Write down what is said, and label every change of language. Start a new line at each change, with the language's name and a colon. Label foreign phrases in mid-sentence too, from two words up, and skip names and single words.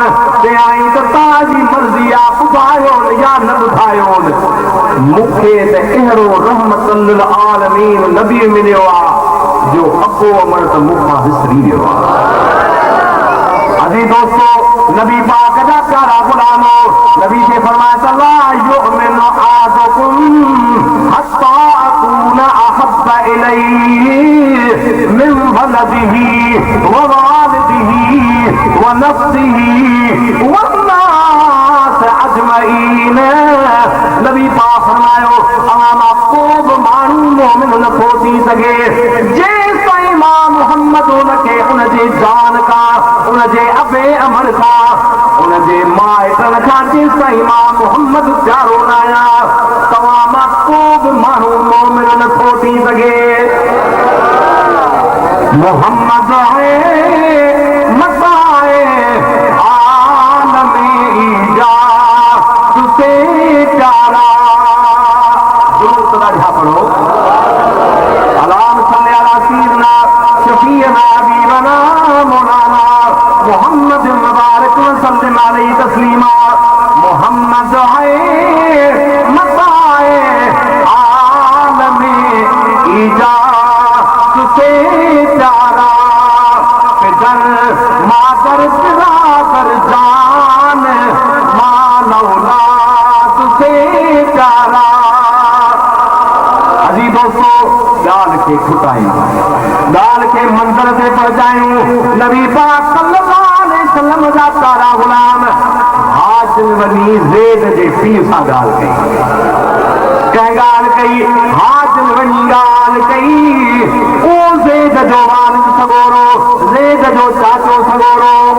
Sindhi: चयाई त तव्हांजी मर्ज़ी आहे, ॿुधायो या न ॿुधायो, मूंखे त अहिड़ो रहमतुल लिल आलमीन नबी मिलियो आहे जो अबो अमर त मूंखां विसरी वियो आहे। अजी दोस्तो, नबी पाक जा प्यारा गुलामो, नबी खे फरमाया त
Arabic: لا يؤمن أحدكم حتى أكون أحب إليه من ولده ووالده ونفسه والناس أجمعين.
Sindhi: नबी पाक फरमायो अवामा को बि माण्हू मोमिन नथो थी सघे जेसिताईं मां मुहम्मद हुनखे उनजे जान खां, उनजे अबे अमर खां, उनजे माइटनि खां, जेसिताईं मां मुहम्मद प्यारो न आहियां, तव्हां मां को बि माण्हू मोमिन नथो थी सघे।
Urdu: محمد ہے متاعِ عالم ایجاد سے پیارا.
Sindhi: दुरूद ॾाढा पढ़ो।
Arabic: اللهم صل على سيدنا شفيعنا حبيبنا مولانا محمد مبارك وسلم عليه تسليما.
Urdu: محمد ہے متاعِ عالم ایجاد سے پیارا، پدر مادر برادر جان مال اولاد سے پیارا.
Sindhi: अजी दोस्तो, ॻाल्हि खे छुटायूं, ॻाल्हि खे मंज़िल ते पहुचायूं। नबी पाक
Arabic: صلى الله عليه وسلم
Sindhi: जा प्यारा गुलाम हाशिम बनी ज़ैद जे पीउ सां ॻाल्हि कई। कंहिं ॻाल्हि कई, हाशिम बनी ॻाल्हि कई, उहो ज़ैद जो वालिद सॻोरो, ज़ैद जो चाचो सॻोरो।